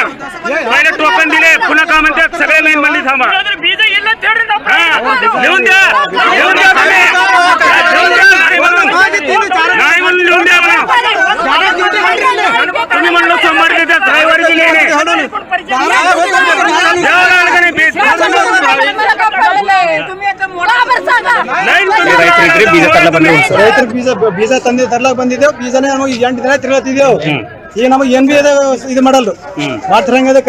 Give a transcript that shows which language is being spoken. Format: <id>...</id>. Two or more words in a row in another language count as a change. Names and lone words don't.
<mr>पहिले टोकन दिले, पुन्हा का म्हणतात सगळे लाईन मध्ये थांबा. लिहून द्या नाही म्हणून लिहून द्या म्हणा. तुम्ही म्हणलो सोमवारी देतात, रविवारी दिले नाही.</mr> <kn>ಬೀಜ ತಂದೆ ತರ್ಲಾಕ್ ಬಂದಿದ್ದೇವು. ಬೀಜನೇ ನಮಗೆ 8 ದಿನ ತಿರ್ಗತ್ತಿದ್ದೇವು. ಈಗ ನಮಗೆ ಏನ್ ಬಿ ಇದು ಮಾಡಲ್ರು ಮಾಡ್ತಾರಂಗ ಅದಕ್ಕೆ</kn>